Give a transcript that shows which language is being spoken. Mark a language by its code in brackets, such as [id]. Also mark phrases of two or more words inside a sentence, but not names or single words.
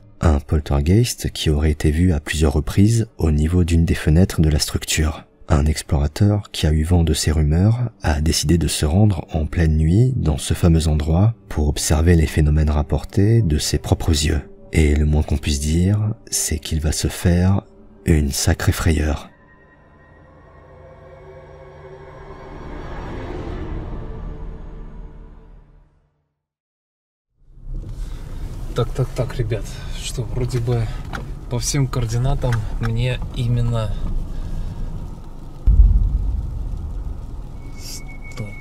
[fr] Un poltergeist qui aurait été vu à plusieurs reprises au niveau d'une des fenêtres de la structure. Un explorateur qui a eu vent de ces rumeurs a décidé de se rendre en pleine nuit dans ce fameux endroit pour observer les phénomènes rapportés de ses propres yeux. Et le moins qu'on puisse dire, c'est qu'il va se faire une sacrée frayeur. [ru] Так, ребят, что вроде бы по всем координатам мне именно... Стоп.